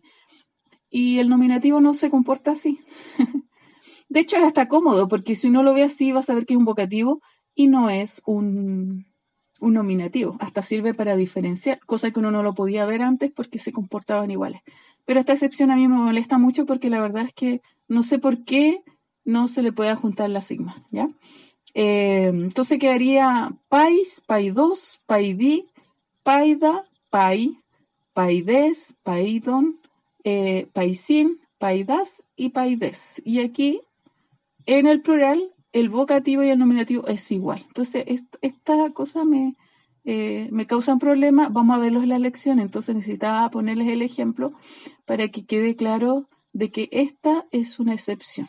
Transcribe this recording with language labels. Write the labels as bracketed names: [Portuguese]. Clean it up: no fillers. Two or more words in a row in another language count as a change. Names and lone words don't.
[Spanish] Y el nominativo no se comporta así. De hecho, es hasta cómodo, porque si uno lo ve así, va a saber que es un vocativo y no es un nominativo. Hasta sirve para diferenciar, cosa que uno no lo podía ver antes porque se comportaban iguales. Pero esta excepción a mí me molesta mucho porque la verdad es que no sé por qué no se le puede juntar la sigma, ¿ya? Entonces quedaría [Greek] παῖς, παιδός, παιδί, παῖδα, παῖ, παῖδες, παίδων, παισίν, παῖδας y παῖδες. [Spanish] Y aquí, en el plural, el vocativo y el nominativo es igual. Entonces, esta cosa me causa un problema. Vamos a verlos en la lección, entonces necesitaba ponerles el ejemplo para que quede claro de que esta es una excepción.